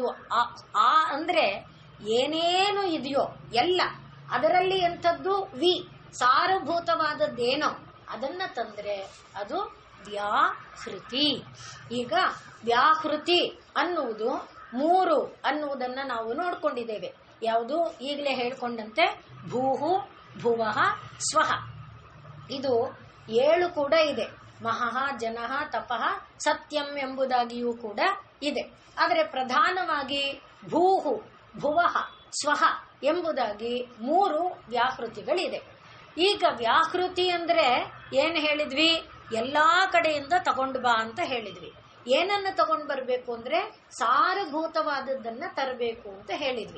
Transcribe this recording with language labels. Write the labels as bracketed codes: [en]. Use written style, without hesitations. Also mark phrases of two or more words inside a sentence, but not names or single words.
[kn] ಅಂದ್ರೆ ಏನೇನು ಇದೆಯೋ ಎಲ್ಲ, ಅದರಲ್ಲಿ ಎಂಥದ್ದು ವಿ, ಸಾರಭೂತವಾದದ್ದೇನೋ ಅದನ್ನ ತಂದ್ರೆ ಅದು ವ್ಯಾಹೃತಿ. ಈಗ ವ್ಯಾಹೃತಿ ಅನ್ನುವುದು 3 ಅನ್ನುವುದನ್ನ ನಾವು ನೋಡ್ಕೊಂಡಿದ್ದೇವೆ. ಯಾವುದು? ಈಗಲೇ ಹೇಳ್ಕೊಂಡಂತೆ ಭೂಹು, ಭುವಃ, ಸ್ವಹ. ಇದು 7 ಕೂಡ ಇದೆ. ಮಹಃ, ಜನಃ, ತಪಃ, ಸತ್ಯಂ ಎಂಬುದಾಗಿಯೂ ಕೂಡ ಇದೆ. ಆದರೆ ಪ್ರಧಾನವಾಗಿ ಭೂಹು, ಭುವಃ, ಸ್ವಹ ಎಂಬುದಾಗಿ 3 ವ್ಯಾಹೃತಿಗಳಿದೆ. ಈಗ ವ್ಯಾಹೃತಿ ಅಂದ್ರೆ ಏನ್ ಹೇಳಿದ್ವಿ? ಎಲ್ಲಾ ಕಡೆಯಿಂದ ತಗೊಂಡು ಬಾ ಅಂತ ಹೇಳಿದ್ವಿ. ಏನನ್ನ ತಗೊಂಡು ಬರ್ಬೇಕು ಅಂದ್ರೆ ಸಾರಭೂತವಾದದ್ದನ್ನ ತರಬೇಕು ಅಂತ ಹೇಳಿದ್ವಿ.